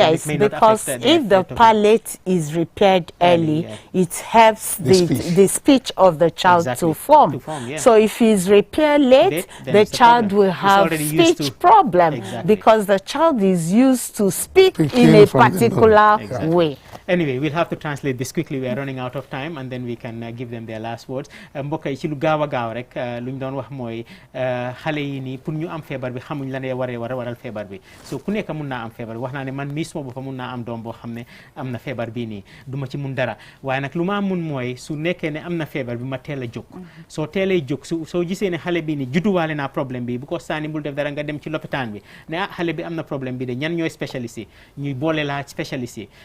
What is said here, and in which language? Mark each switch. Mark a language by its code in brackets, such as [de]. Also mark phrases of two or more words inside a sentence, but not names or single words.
[en] Yes, because if the palate is repaired early, it helps the speech of the child to form. So if he's repaired late, the child will have speech problem because the child is used to speak in a particular way. Anyway, we'll have to translate this quickly. We are running out of time, and then we can give them their last words. [wo] mbokk yi ci lu gaaw a gaaw rek lu ñu doon wax mooy xale yi nii pour ñu am feebar bi xamuñ la ne waral feebar bi so ku nekk mun naa am feebar bi wax naa ne man mii suma boppam mun naa am doom boo xam ne am na feebar bii nii du ma ci mun dara waaye nag lu ma mun mooy su nekkee ne am na feebar bi ma teel a jóg soo teelee jóg soo gisee ne xale bii nii judduwaale naa problème bi bu ko saani bul def dara nga dem ci lopitaan bi ne xale bi am na problème bi de ñan ñooy spécialiste yi ñuy boole laa spécialiste yi